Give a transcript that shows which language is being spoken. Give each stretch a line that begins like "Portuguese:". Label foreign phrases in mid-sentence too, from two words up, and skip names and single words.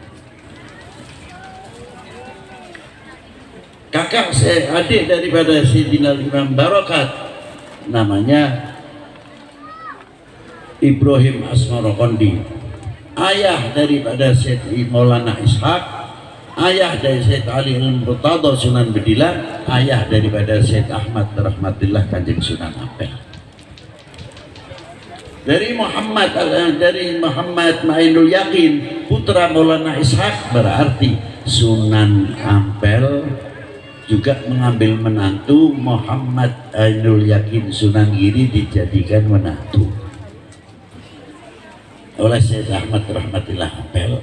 Indonesian: Kakak adik daripada Sayyidina Imam Barokat namanya Ibrahim Asmarokondi, ayah daripada Sayyid Maulana Ishaq, ayah dari Sayyid Ali Al-Murtada Sunan Bedilan, ayah daripada Sayyid Ahmad Rahmatillah Kanjeng Sunan Ampel. Dari Muhammad Ma'inul Yakin, putra Maulana Ishaq, berarti Sunan Ampel juga mengambil menantu Muhammad Ainul Yakin Sunan Giri, dijadikan menantu oleh Sayyid Ahmad Rahmatillah Ampel.